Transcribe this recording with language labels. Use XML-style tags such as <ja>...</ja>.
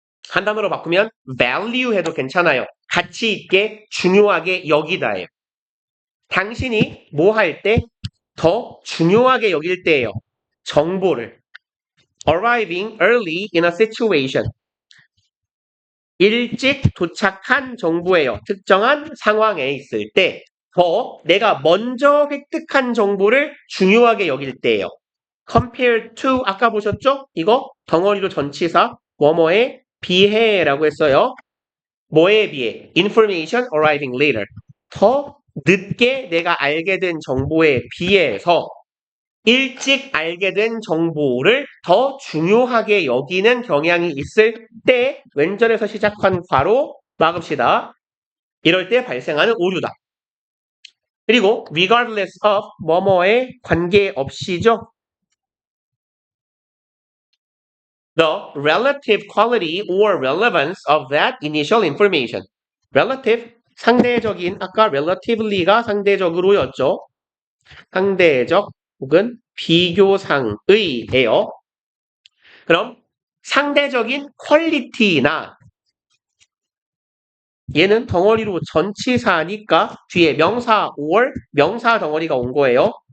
<ko>한 단어로 바꾸면 value 해도 괜찮아요. 가치 있게 중요하게 여기다예요. 당신이 뭐 할 때 더 중요하게 여길 때예요. 정보를.</ko> <en>arriving early in a situation.</en> <ko>일찍 도착한 정보예요. 특정한 상황에 있을 때 더 내가 먼저 획득한 정보를 중요하게 여길 때예요.</ko> <en>compare to</en> <ko>아까 보셨죠? 이거 덩어리로 전치사 뭐뭐에 비해라고 했어요. 뭐에 비해?</ko> <en>information arriving later.</en> <ko>더 늦게 내가 알게 된 정보에 비해서 일찍 알게 된 정보를 더 중요하게 여기는 경향이 있을 때 왼절에서 시작한 괄호 막읍시다. 이럴 때 발생하는 오류다. 그리고</ko> <en>regardless of</en> <ko>뭐뭐에 관계없이죠.</ko> <en>the relative quality or relevance of that initial information.</en> <ko>relative, 상대적인, 아까 relatively가 상대적으로였죠. 상대적 혹은 비교상의예요. 그럼 상대적인 퀄리티나 얘는 덩어리로 전치사니까 뒤에 명사 or 명사 덩어리가 온 거예요.</ko>